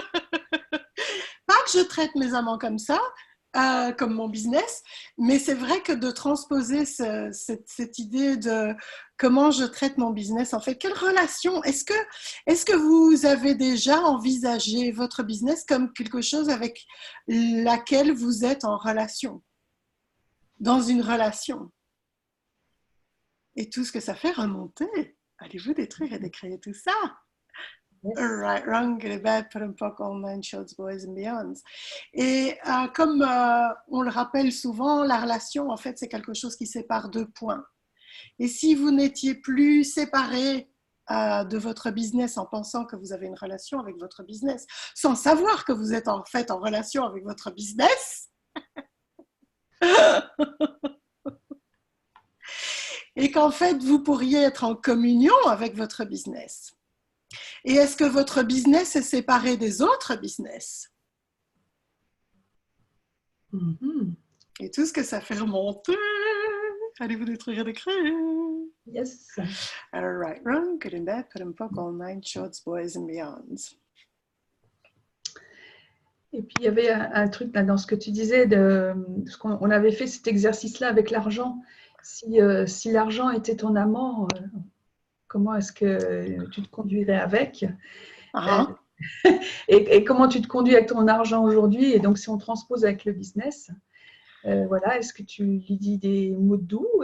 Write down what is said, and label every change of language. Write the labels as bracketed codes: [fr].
[fr] Pas que je traite mes amants comme ça, comme mon business, mais c'est vrai que de transposer cette idée de comment je traite mon business, en fait, quelle relation, est-ce que vous avez déjà envisagé votre business comme quelque chose avec laquelle vous êtes en relation, dans une relation, et tout ce que ça fait remonter? Allez-vous détruire et décréer tout ça? [en] Yes. Right, wrong, good, bad, put and poke, all nine shorts, boys and beyonds. [fr] Et comme on le rappelle souvent, la relation, en fait, c'est quelque chose qui sépare deux points. Et si vous n'étiez plus séparés de votre business en pensant que vous avez une relation avec votre business, sans savoir que vous êtes en fait en relation avec votre business, et qu'en fait, vous pourriez être en communion avec votre business. Et est-ce que votre business est séparé des autres business? Mm-hmm. Et tout ce que ça fait remonter. Allez-vous détruire des créer? [en] Yes. Right, wrong, good and bad, put and poke, all nine shorts, boys and beyonds. [fr] Et puis il y avait un truc là, dans ce que tu disais, parce qu'on avait fait cet exercice-là avec l'argent. Si l'argent était ton amant, Comment est-ce que tu te conduirais avec? Euh, Ah, et comment tu te conduis avec ton argent aujourd'hui? Et donc, si on transpose avec le business, voilà, est-ce que tu lui dis des mots doux?